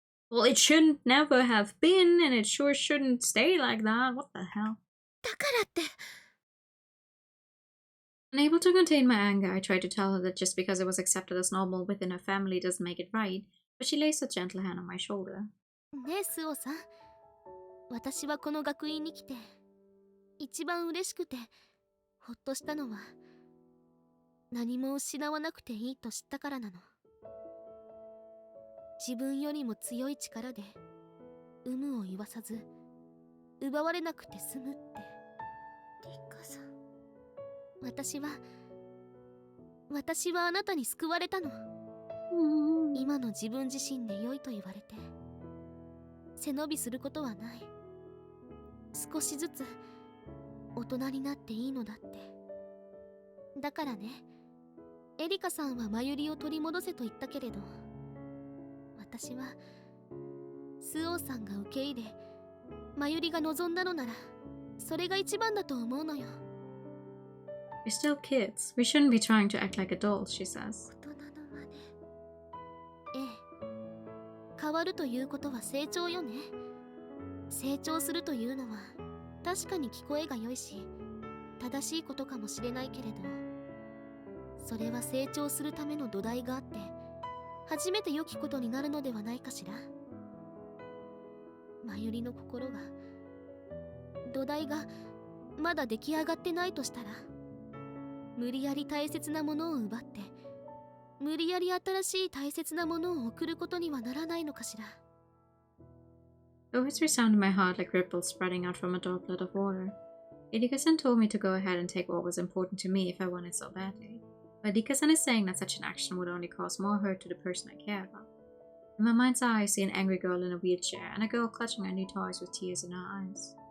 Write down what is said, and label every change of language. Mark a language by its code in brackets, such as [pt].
[en] Well, it shouldn't never have been, and it sure shouldn't stay like that. What the hell? [ja] だからって。 [en] Unable to contain my anger, I try to tell her that just because it was accepted as normal within her family doesn't make it right, but she lays a gentle hand on my shoulder. [ja] ねえスオさん、私はこの学院に来て一番嬉しくてほっとしたのは何も失わなくていいと知ったからなの。自分よりも強い力で有無を言わさず奪われなくて済むって。リカさん、私はあなたに救われたの。今の自分自身で良いと言われて背伸びすることはない。少しずつ大人になっていいのだって。だからね、エリカさんはマユリを取り戻せと言ったけれど、私はスオーさんが受け入れまゆりが望んだのならそれが一番だと思うのよ。 [en] We're still kids. We shouldn't be trying to act like adults, she says. [ja] 大人の真似。ええ、変わるということは成長よね。成長するというのは確かに聞こえが良いし正しいことかもしれないけれど、それは成長するための土台があって初めて良きことになるのではないかしら。まゆりの心が、土台がまだ出来上がってないとしたら、無理やり大切なものを奪って無理やり新しい大切なものを送ることにはならないのかしら。 [en] The words resound in my heart like ripples spreading out from a droplet of water. Erika-san told me to go ahead and take what was important to me if I wanted so badly. But Erika-san is saying that such an action would only cause more hurt to the person I care about. In my mind's eye, I see an angry girl in a wheelchair and a girl clutching her new toys with tears in her eyes.